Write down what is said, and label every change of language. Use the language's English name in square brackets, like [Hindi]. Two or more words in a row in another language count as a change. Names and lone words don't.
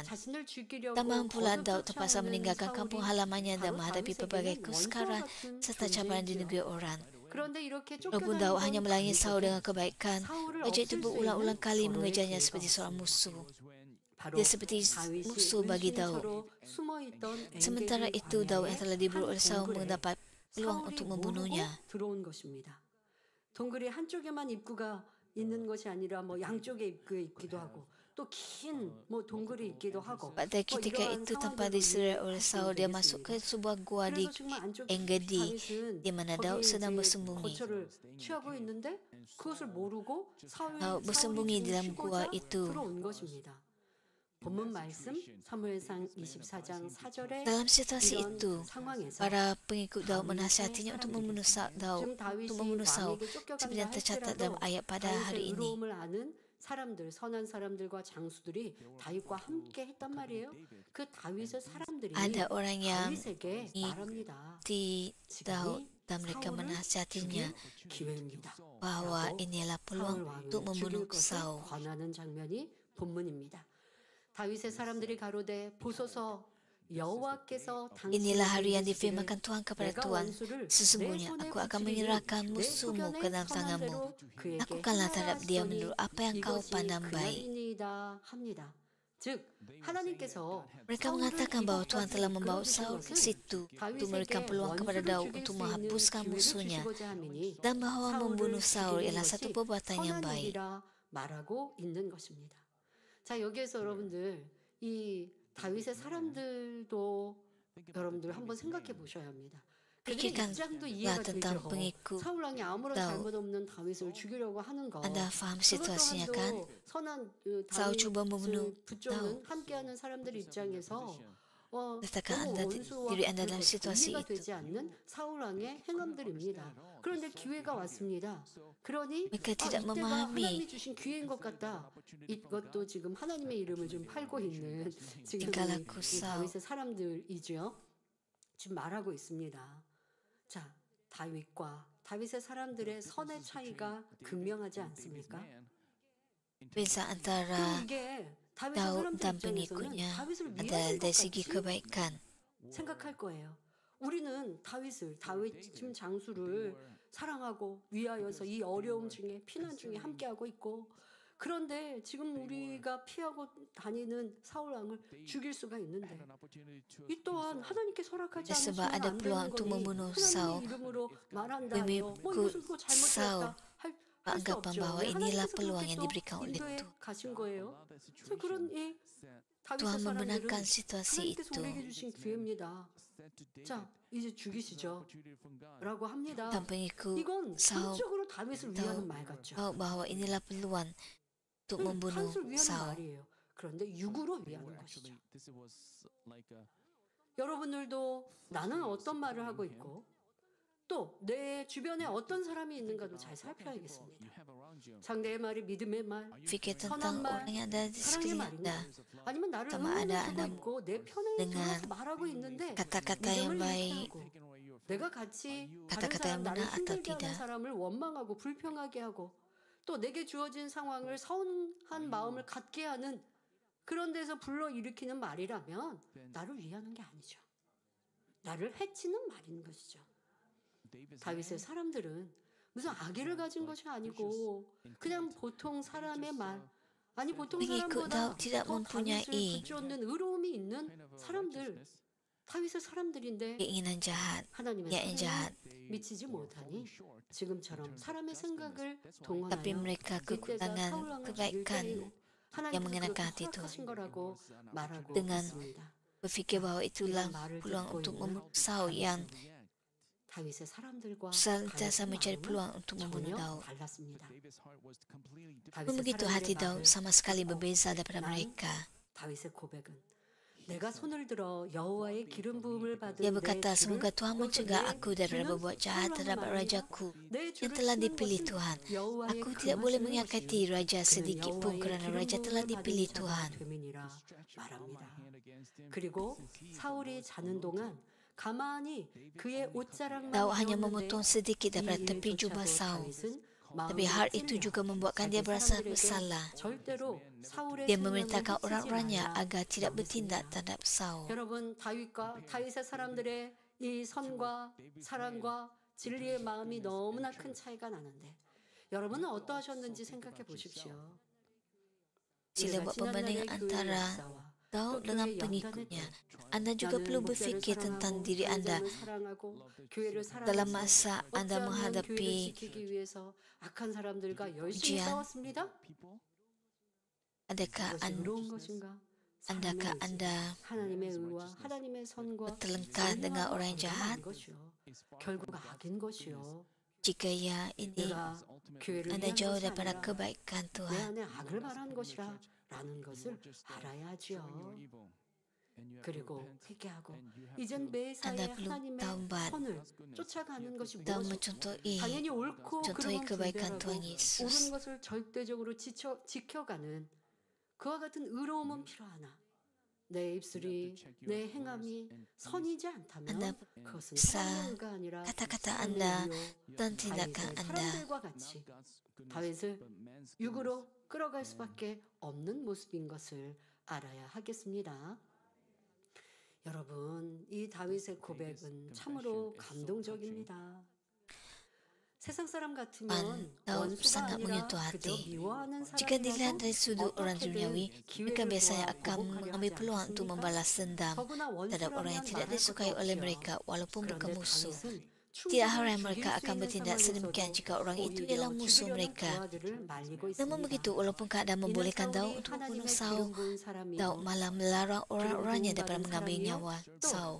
[Malay] Tambahan pula Daud terpaksa meninggalkan kampung halamannya dan menghadapi berbagai kesukaran serta cabaran di negeri orang. Walaupun Daud hanya melayani Saul dengan kebaikan, raja itu berulang-ulang kali mengejarnya seperti seorang musuh. Dia seperti musuh bagi Daud. Sementara itu Daud yang telah diburu oleh Saul mendapat peluang untuk membunuhnya. [Korean] 들어온 것입니다. 동굴이 한쪽에만 입구가 있는 것이 아니라 뭐 양쪽에 입구에 있기도 하고 또 긴 뭐 동굴이 있기도 하고 [Malay] Pada ketika itu tanpa diserai oleh Saul, dia masuk ke sebuah gua di En-Gedi di mana Daud sedang bersembunyi. [Korean] 거처를 취하고 있는데 그것을 모르고 [Malay] Daud bersembunyi di dalam gua itu. [Korean] 들어온 것입니다. 본문 말씀 사무엘상 24장 4절에 [Malay] Dalam situasi [Korean] 이런 [Malay] itu, [Korean] 상황에서 [Malay] para pengikut Daud menasihatinya untuk membunuh Daud, [Korean] 지금 다윗이 [Malay] untuk membunuh Saul, [Korean] 왕에게 [Malay] seperti [Korean] 쫓겨간다 [Malay] yang tercatat dalam [Korean] 할지라도 [Malay] ayat pada hari [Korean] 다윗의 [Malay] ini. [Korean] 의로움을 아는 사람들, 선한 사람들과 장수들이 다윗과 함께 했단 말이에요. 그 다윗의 사람들이 [Malay] Ada orang yang [Korean] 다윗에게 말합니다. [Malay] di Daud dan mereka menasihatinya [Korean] 기회입니다. [Malay] bahwa inilah [Korean] 사울 [Malay] peluang [Korean] 왕을 [Malay] untuk membunuh [Korean] 죽일 것을 [Malay] Saul. [Korean] 권하는 장면이 본문입니다. 다윗의 사람들이 가로되 보소서 여호와께서 [Malay] Inilah hari yang [Korean] 당신에게 [Malay] difirmankan Tuhan kepada [Korean] 내가 [Malay] Tuhan. [Korean] 원수를 [Malay] Sesungguhnya [Korean] 내 손에 [Malay] aku akan [Korean] 붙이리니 [Malay] menyerahkan [Korean] 내 [Malay] musuhmu [Korean] 소견에 [Malay] ke dalam [Korean] 선한 [Malay] tanganmu. [Korean] 대로 그에게 [Malay] Lakukanlah terhadap dia [Korean] 행하라하시오니 [Malay] menurut apa yang kau [Korean] 이것이 [Malay] pandang baik. [Korean] 그날이니이다 합니다. 즉 하나님께서 [Malay] Mereka mengatakan bahwa Tuhan telah membawa Saul ke situ untuk memberikan peluang kepada Daud untuk menghapuskan musuhnya dan bahwa membunuh Saul ialah satu perbuatan yang baik. [Korean] 말하고 있는 것입니다. 자 여기에서 여러분들 이 다윗의 사람들도 여러분들 한번 생각해 보셔야 합니다. 그들의 [Malay] Pikirkanlah [Korean] 입장도 이해가 [Malay] tentang [Korean] 되죠. [Malay] pengikut [Korean] 사울 왕이 아무런 [Malay] Daud. [Korean] 잘못 없는 다윗을 죽이려고 하는 거. [Malay] Anda faham [Korean] 그것 [Malay] situasinya kan? [Korean] 또한도 선한 [Malay] Saul coba membunuh [Korean] 다윗을 붙잡는 함께하는 사람들 입장에서 [Malay] Letakkan [Korean] 너무 [Malay] anda [Korean] 원수와 [Malay] diri anda dalam [Korean] 그리고 [Malay] situasi [Korean] 이해가 [Malay] itu. [Korean] 되지 않는 사울 왕의 행함들입니다. 그런데 기회가 왔습니다. 그러니 [Malay] Mereka tidak [Korean] 이때가 [Malay] memahami [Korean] 하나님이 주신 기회인 것 같다. 이것도 지금 하나님의 이름을 좀 팔고 있는 지금 [Malay] tingkah [Korean] 이 [Malay] laku Saul. [Korean] 다윗의 사람들이죠. 지금 말하고 있습니다. 자, 다윗의 사람들의 선의 차이가 극명하지 않습니까? [Malay] Beza [Korean] 그럼 [Malay] antara [Korean] 이게 다윗의 [Malay] Daud [Korean] 사람들 [Malay] dan [Korean] 입장에서는 [Malay] pengikutnya [Korean] 다윗을 [Malay] adalah [Korean] 위하는 것 [Malay] dari segi [Korean] 같이 [Malay] kebaikan. [Korean] 생각할 거예요. 우리는 다윗 지금 장수를 사랑하고 위하여서 이 어려움 중에 피난 중에 함께하고 있고, 그런데 지금 우리가 피하고 다니는 사울 왕을 죽일 수가 있는데 이 또한 하나님께 허락하지 [Malay] Sebab [Korean] 않으시면 [Malay] ada [Korean] 안 [Malay] peluang [Korean] 되는 [Malay] untuk [Korean] 거니 [Malay] membunuh Saul. [Korean] 하나님의 이름으로 말한다. [Malay] Mengikut [Korean] 이것은 또 잘못되었다. 할 수 [Malay] Anggapan [Korean] 없죠. [Malay] bahwa [Korean] 왜 [Malay] inilah [Korean] 하나님께서 [Malay] peluang [Korean] 그렇게 [Malay] yang [Korean] 또 [Malay] diberikan oleh [Korean] 인도에 [Malay] Tuhan. [Korean] 가신 거예요. 그래서 그런 이 다윗의 [Malay] Tuhan [Korean] 사람들은 [Malay] membenarkan situasi [Korean] 하나님께서 [Malay] itu [Korean] 우리에게 주신 기회입니다. 자, 이제 죽이시죠. 라고 합니다. [Malay] dan pengikut [Korean] 이건 [Malay] Saul [Korean] 전적으로 다윗을 위하는 말 같죠. [Malay] tahu bahwa inilah peluang untuk membunuh [Korean] 다윗을 위하는 [Malay] Saul. [Korean] 말이에요. 그런데 육으로 위하는 것이죠. 여러분들도 나는 어떤 말을 하고 있고 또 내 주변에 어떤 사람이 있는가도 잘 살펴야겠습니다. 상대의 말이 믿음의 말, [Malay] Fikir [Korean] 선한 [Malay] tentang [Korean] 말, [Malay] orang yang ada di [Korean] 사랑의 [Malay] sekeliling [Korean] 말인가? [Malay] Anda. [Korean] 아니면 나를 [Malay] Sama [Korean] 응원해 [Malay] ada [Korean] 주고 [Malay] Anda [Korean] 있고 내 편에 [Malay] dengan [Korean] 들어서 말하고 있는데 [Malay] kata-kata yang [Korean] 믿음을 [Malay] baik, [Korean] 잃게 하고 내가 같이 다른 [Malay] kata-kata [Korean] 사람 [Malay] yang [Korean] 나를 [Malay] benar atau [Korean] 힘들게 하는 [Malay] tidak. [Korean] 사람을 원망하고 불평하게 하고 또 내게 주어진 상황을 서운한 마음을 갖게 하는 그런 데서 불러일으키는 말이라면 나를 위하는 게 아니죠. 나를 해치는 말인 것이죠. 다윗의 사람들은 무슨 악의를 가진 것이 아니고 그냥 보통 사람의 말, 아니 보통 [Malay] Pengikut [Korean] 사람보다 [Malay] Daud tidak [Korean] 더 다윗을 [Malay] mempunyai [Korean] 붙잡는 의로움이 있는 사람들, 다윗의 사람들인데 [Malay] keinginan jahat, [Korean] 하나님의 [Malay] niat yang jahat. [Korean] 사랑에 미치지 못하니 지금처럼 사람의 생각을 [Malay] Tapi [Korean] 동원하여 [Malay] mereka [Korean] 이때가 [Malay] kekurangan [Korean] 사울 왕을 죽일 [Malay] kebaikan [Korean] 때예요. [Malay] yang [Korean] 하나님께서 [Malay] mengenakan [Korean] 그렇게 [Malay] hati Tuhan. [Korean] 허락하신 거라고 말하고 [Malay] Dengan [Korean] 있습니다. [Malay] berfikir bahwa itulah peluang untuk membunuh Saul yang [Korean] 다윗의 사람들과 [Malay] senantiasa [Korean] 다윗의 [Malay] mencari [Korean] 마음은 [Malay] peluang untuk membunuh [Korean] 전혀 [Malay] Daud. [Korean] 달랐습니다. [Malay] Pun begitu hati Daud sama sekali berbeza daripada mereka. [Korean] 다윗의 고백은 내가 손을 들어 여호와의 기름 부음을 받은 [Malay] Dia [Korean] 내 [Malay] berkata, [Korean] 주를 [Malay] semoga Tuhan mencegah [Korean] 내 [Malay] aku daripada [Korean] 주는 [Malay] berbuat jahat [Korean] 사울왕을 [Malay] terhadap [Korean] 말하여 [Malay] rajaku [Korean] 내 [Malay] yang [Korean] 주를 [Malay] telah [Korean] 치는 [Malay] dipilih [Korean] 것은 [Malay] Tuhan. [Korean] 여호와의 [Malay] Aku tidak boleh [Korean] 금하시는 [Malay] menyakiti [Korean] 것이요. [Malay] raja [Korean] 그는 [Malay] sedikit pun [Korean] 여호와의 [Malay] kerana [Korean] 기름 [Malay] raja telah [Korean] 부음을 받은 [Malay] dipilih [Korean] 자가 [Malay] Tuhan. [Korean] 됨이니라 말합니다. 그리고 사울이 자는 동안 가만히 그의 옷자락만 [Malay] Daud hanya [Korean] 베었는데 [Malay] memotong sedikit [Korean] 이 [Malay] daripada tepi [Korean] 일조차도 [Malay] jubah Saul. [Korean] 다윗은 [Malay] Tapi [Korean] 마음이 [Malay] hal itu [Korean] 찔려 [Malay] juga membuatkan [Korean] 자기 [Malay] dia berasa [Korean] 사람들에게 [Malay] bersalah. [Korean] 절대로 사울의 [Malay] Dia [Korean] 생명을 [Malay] memerintahkan [Korean] 해치지 [Malay] orang-orangnya [Korean] 말라 [Malay] agar tidak bertindak [Korean] 명했습니다. [Malay] terhadap Saul. [Korean] 여러분 다윗의 사람들의 이 선과 사랑과 진리의 마음이 너무나 큰 차이가 나는데 여러분은 어떠하셨는지 생각해 보십시오. [Malay] Sila buat perbandingan antara Daud dengan pengikutnya. Anda juga perlu berfikir tentang diri Anda dalam masa Anda menghadapi [Korean] 악한 사람들과 열심히 [Malay] ujian. [Korean] 싸웠습니다. [Malay] Adakah [Korean] 그것이 의로운 것인가? [Malay] Andakah [Korean] 삶의 [Malay] Anda [Korean] 하나님의 의와 하나님의 선과 [Malay] bertelengkar dengan orang yang jahat? [Korean] 것이요. 결국 악인 것이요. [Malay] Jika ya, ini [Korean] 내가 교회를 [Malay] Anda [Korean] 위한 [Malay] jauh [Korean] 것이 [Malay] daripada [Korean] 아니라 [Malay] kebaikan [Korean] 내 [Malay] Tuhan. [Korean] 안에 악을 말하는 것이라 라는 것을 알아야 하지요. 그리고 회개하고 이젠 매사에 [Malay] Anda perlu [Korean] 하나님의 [Malay] taubat [Korean] 선을 쫓아가는 것이 [Malay] dan [Korean] 무엇일까? [Malay] mencontohi [Korean] 당연히 옳고 [Malay] contohi [Korean] 그름은 [Malay] kebaikan [Korean] 분별하고 [Malay] Tuhan Yesus. [Korean] 옳은 것을 절대적으로 지켜가는 그와 같은 의로움은 필요하나 내 입술이 내 행함이 선이지 않다면 [Malay] Anda [Korean] 그것은 [Malay] bisa [Korean] 사람의 의가 아니라 [Malay] kata-kata [Korean] 사람의 [Malay] Anda [Korean] 의요. [Malay] dan tindakan [Korean] 다윗의 [Malay] Anda [Korean] 사람들과 같이 다윗을 육으로 끌어갈 수밖에 없는 모습인 것을 알아야 하겠습니다. 여러분, 이 다윗의 고백은 참으로 감동적입니다. 세상 사람 같으면 [Malay] Daud [Korean] 원수가 [Malay] sangat [Korean] 아니라 [Malay] menyentuh [Korean] 그저 [Malay] hati. [Korean] 미워하는 [Malay] Jika dilihat dari sudut orang [Korean] 어떻게든 [Malay] duniawi, [Korean] 기회를 [Malay] mereka biasanya [Korean] 보아 [Malay] akan [Korean] 보복하려 [Malay] mengambil [Korean] 하지 [Malay] peluang untuk [Korean] 않습니까? [Malay] membalas dendam [Korean] 더구나 [Malay] terhadap orang yang [Korean] 원수라면 [Malay] tidak [Korean] 말할 [Malay] disukai [Korean] 것도 [Malay] oleh [Korean] 없지요. [Malay] mereka walaupun mereka [Korean] 그런데 [Malay] musuh. [Korean] 다윗은 [Malay] Tidak haram mereka akan bertindak sedemikian jika orang itu ialah musuh mereka. Namun begitu, walaupun keadaan membolehkan Daud untuk membunuh Saul, Daud malah melarang orang-orangnya daripada mengambil nyawa Saul.